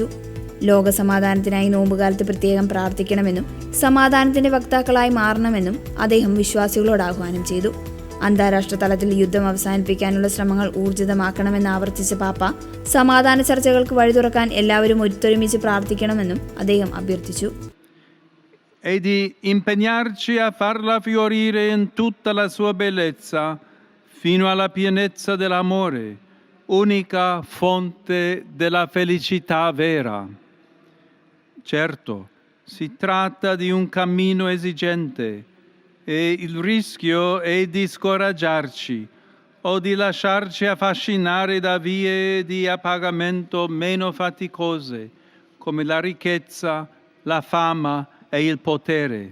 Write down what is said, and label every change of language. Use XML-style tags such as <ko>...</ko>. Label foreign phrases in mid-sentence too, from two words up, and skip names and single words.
<ml>ലോക സമാധാനത്തിനായി നോമ്പുകാലത്ത് പ്രത്യേകം പ്രാർത്ഥിക്കണമെന്നും സമാധാനത്തിന്റെ വക്താക്കളായി മാറണമെന്നും അദ്ദേഹം വിശ്വാസികളോട് ആഹ്വാനം ചെയ്തു. അന്താരാഷ്ട്ര തലത്തിൽ യുദ്ധം അവസാനിപ്പിക്കാനുള്ള ശ്രമങ്ങൾ ഊർജിതമാക്കണമെന്ന് ആവർത്തിച്ച പാപ്പ സമാധാന ചർച്ചകൾക്ക് വഴി തുറക്കാൻ എല്ലാവരും ഒത്തൊരുമിച്ച് പ്രാർത്ഥിക്കണമെന്നും അദ്ദേഹം അഭ്യർത്ഥിച്ചു.</ml> <it>e di impegnarci a farla fiorire in tutta la sua bellezza fino alla pienezza dell'amore, unica fonte della felicità vera. Certo, si tratta di un cammino esigente e il rischio è di scoraggiarci o di lasciarci affascinare da vie di appagamento meno faticose, come la ricchezza, la fama e il potere.</it>